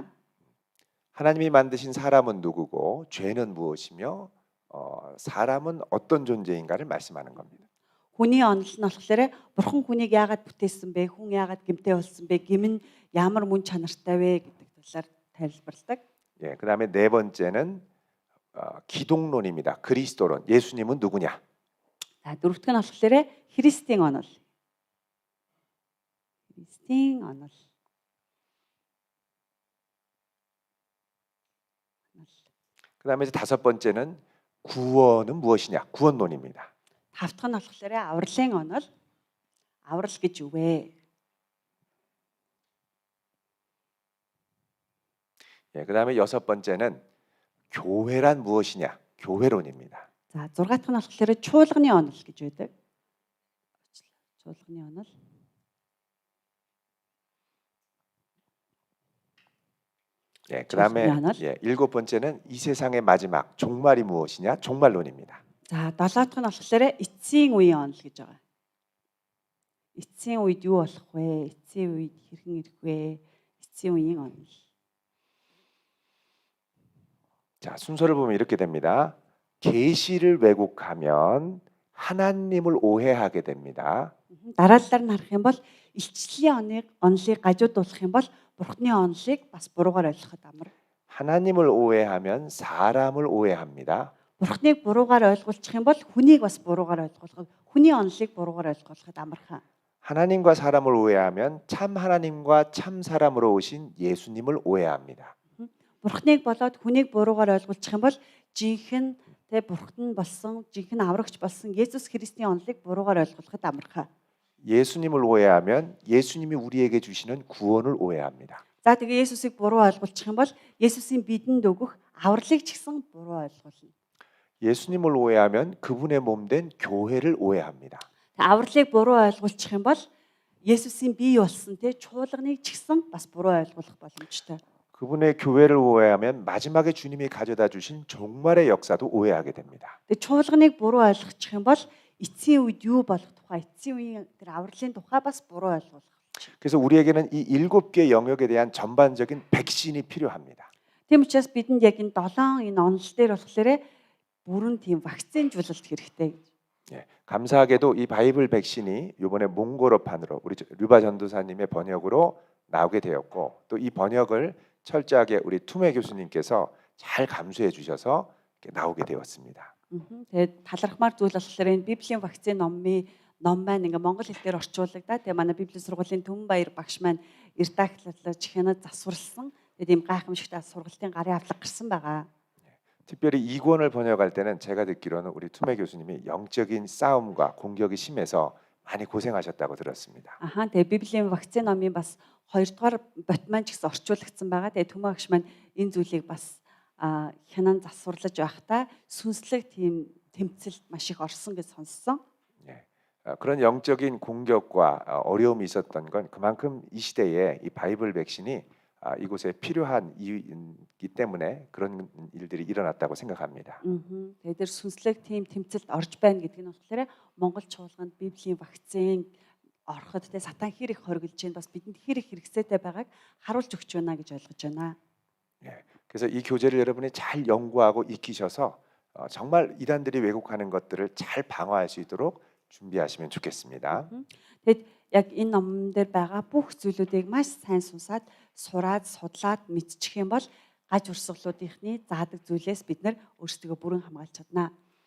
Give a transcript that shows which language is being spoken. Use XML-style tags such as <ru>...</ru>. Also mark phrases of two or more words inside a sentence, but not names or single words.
<ko>하나님이 만드신 사람은 누구고 죄는 무엇이며 사람은 어떤 존재인가를 말씀하는 겁니다.</ko> <mn>Хүний онол нь болохоор Бурхан хүнийг яагаад бүтээсэн бэ? Хүн яагаад гэмтэй болсон бэ? Гэм нь ямар мөн чанартай вэ гэдэг талаар тайлбарладаг.</mn> <ko>예, 그다음에 네 번째는 기독론입니다. 그리스도론. 예수님은 누구냐?</ko> <mn>За дөрөв дэх нь болохоор Христийн онол. Христийн онол.</mn> <ko>그다음에 이제 다섯 번째는 구원은 무엇이냐? 구원론입니다.</ko> <mn>Тав дахь нь болохоор авралын онол. Аврал гэж юу вэ?</mn> <ko>예, 그다음에 여섯 번째는 교회란 무엇이냐? 교회론입니다.</ko> <mn>За 6 дахь нь болохоор чуулганы онол гэж байдаг. Чуулганы онол.</mn> <ko>예, 그다음에 교회론을? 예, 일곱 번째는 이 세상의 마지막 종말이 무엇이냐? 종말론입니다.</ko> <mn>За 7 дахь нь болохоор эцсийн үеийн онол гэж байгаа. Эцсийн үед юу болох вэ? Эцсийн үед хэрхэн ирэх вэ? Эцсийн үеийн онол.</mn> <ko>자, 순서를 보면 이렇게 됩니다. 계시를 왜곡하면 하나님을 오해하게 됩니다.</ko> <mn>Дараалалаар нь харах юм бол илчлэлийн онолыг гажуудуулах юм бол Бурхны онолыг бас буруугаар ойлгоход амар.</mn> <ko>하나님을 오해하면 사람을 오해합니다.</ko> <mn>Бурхныг буруугаар ойлгуулчих юм бол хүнийг бас буруугаар ойлгуулах. Хүний онолыг буруугаар ойлгуулахад амархан.</mn> <ko>하나님과 사람을 오해하면 참 하나님과 참 사람으로 오신 예수님을 오해합니다.</ko> <mn>Бурхныг болоод хүнийг буруугаар ойлгуулчих юм бол жинхэнэ тэ бурхад нь болсон жинхэнэ аврагч болсон Есүс Христийн онолыг буруугаар ойлгоход амархаа.</mn> <ko>예수님을 오해하면 예수님이 우리에게 주시는 구원을 오해합니다.</ko> <mn>За тэгээ Есүсийг буруу ойлгуулчих юм бол Есүсийн бидэнд өгөх авралыг ч гэсэн буруу ойлгуулна.</mn> <ko>예수님을 오해하면 그분의 몸 된 교회를 오해합니다.</ko> <mn>Авралыг буруу ойлгуулчих юм бол Есүсийн бие болсон тэ чуулганыг ч гэсэн бас буруу ойлгуулах боломжтой.</mn> <ko>그분의 교회를 오해하면 마지막에 주님이 가져다 주신 종말의 역사도 오해하게 됩니다.</ko> <mn>Тэгээ чуулганыг буруу ойлгочих юм бол эцсийн үед юу болох тухай, эцсийн үеийн тэр авралын тухай бас буруу ойлгуулах.</mn> <ko>그래서 우리에게는 이 7개 영역에 대한 전반적인 백신이 필요합니다.</ko> <mn>Тийм учраас бидэнд яг энэ 7 энэ онол дээр болохоор бүрэн тийм вакцинжуулалт хэрэгтэй.</mn> <ko>예, 감사하게도 이 바이블 백신이 이번에 몽골어판으로 우리 류바 전도사님의 번역으로 나오게 되었고 또 이 번역을 철저하게 우리 투메 교수님께서 잘 감수해 주셔서 이렇게 나오게 되었습니다.</ko> <mn>Тэгээд талархмаар зүйл болохоор энэ Библийн вакцины ном маань ингээ монгол хэлээр орчуулагдаад тэгээд манай Библийн сургуулийн Түмэнбаяр багш маань редактлуулж хянаад засварлсан. Тэгээд ийм гайхамшигтай сургалтын гарын авлага гарсан байгаа.</mn> <ko>특별히 이 권을 번역할 때는 제가 듣기로는 우리 투메 교수님이 영적인 싸움과 공격이 심해서 많이 고생하셨다고 들었습니다.</ko> <mn>Аха тэгээд Библийн вакцины номын бас 2-р бот маань ч гэсэн орчуулагдсан байгаа. Тэгээд Түмэн багш маань энэ зүйлийг бас хянан засварлаж байхдаа сүнслэг тийм тэмцэлд маш их орсон гэж сонссон.</mn> <ko>예, 그런 영적인 공격과 어려움이 있었던 건 그만큼 이 시대에 이 바이블 백신이 이곳에 필요한 이유이기 때문에 그런 일들이 일어났다고 생각합니다.</ko> <mn>Тэгээд тэр сүнслэг тийм тэмцэлд орж байна гэдэг нь болохоор Монгол чуулганд Библийн вакцин ороход тэ сатан хэр их хоригдж байна бас бидэнд хэр их хэрэгцээтэй байгааг харуулж өгч байна гэж ойлгож байна.</mn> <ko>예, 그래서 이 교재를 여러분이 잘 연구하고 익히셔서 정말 이단들이 왜곡하는 것들을 잘 방어할 수 있도록 준비하시면 좋겠습니다.</ko> <mn>Тэгэд яг энэ номон дээр байгаа бүх зүйлүүдийг маш сайн суусаад, сураад, судлаад мэдчих юм бол гаж урсгалуудынхны заадаг зүйлээс бид нар өөрсдөө бүрэн хамгаалж чадна.</mn>